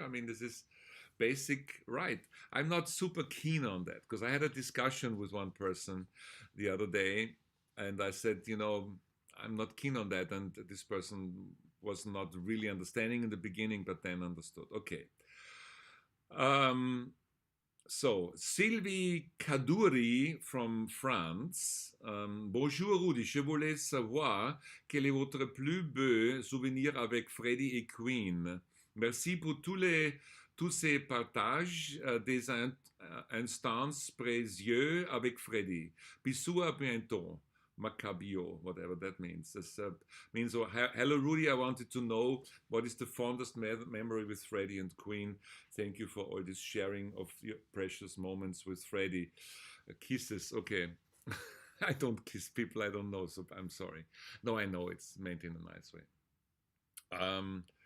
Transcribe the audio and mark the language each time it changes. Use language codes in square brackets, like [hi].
[en] I mean, this is basic right. I'm not super keen on that, because I had a discussion with one person the other day, and I said, you know, I'm not keen on that, and this person was not really understanding in the beginning, but then understood. Okay. So, Sylvie Kadouri from France. [fr] Bonjour Rudy, je voulais savoir quel est votre plus beau souvenir avec Freddie et Queen. Merci pour tous ces partages des instances précieuses avec Freddie. Bisous, à bientôt. [en] Macabio, whatever that means. This means, hello Rudy, I wanted to know what is the fondest memory with Freddie and Queen. Thank you for all this sharing of your precious moments with Freddie. Kisses, okay. I don't kiss people I don't know, so I'm sorry. No, I know it's meant in a nice way.